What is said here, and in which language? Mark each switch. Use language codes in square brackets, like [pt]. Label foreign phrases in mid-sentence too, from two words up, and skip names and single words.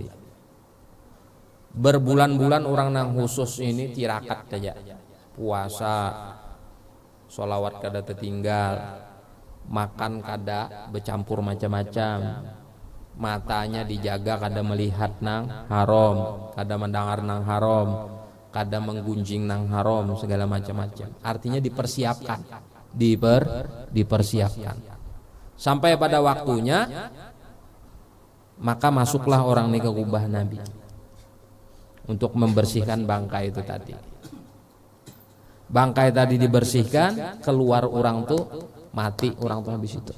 [bjn] Berbulan-bulan orang nang khusus ini tirakat saja, puasa, sholawat kada tertinggal, makan kada bercampur macam-macam, matanya dijaga kada melihat nang haram, kada mendengar nang haram, kada menggunjing nang haram, [id] segala macam-macam. Artinya dipersiapkan, dipersiapkan sampai pada waktunya, maka masuklah orang ini ke kubah Nabi untuk membersihkan bangkai itu tadi. Bangkai tadi dibersihkan, keluar orang tuh mati, orang tuh habis itu.